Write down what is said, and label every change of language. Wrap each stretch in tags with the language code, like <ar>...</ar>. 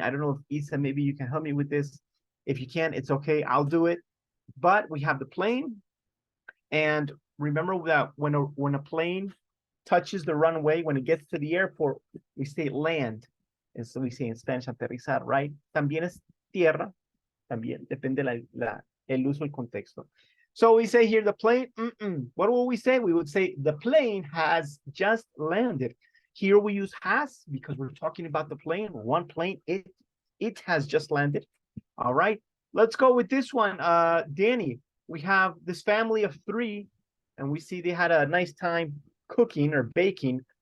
<en>I don't know if Isa, maybe you can help me with this. If you can, it's okay. I'll do it. But we have the plane, and remember that when a plane touches the runway, when it gets to the airport, we say land. And so we say in Spanish aterrizar, right?</en> <es>También es tierra. También depende el uso, el contexto.</es> <en>So we say here the plane. What will we say? We would say the plane has just landed. Here we use has because we're talking about the plane. One plane. It has just landed. All right. Let's go with this one. Danny, we have this family of 3, and we see they had a nice time cooking or baking.</en>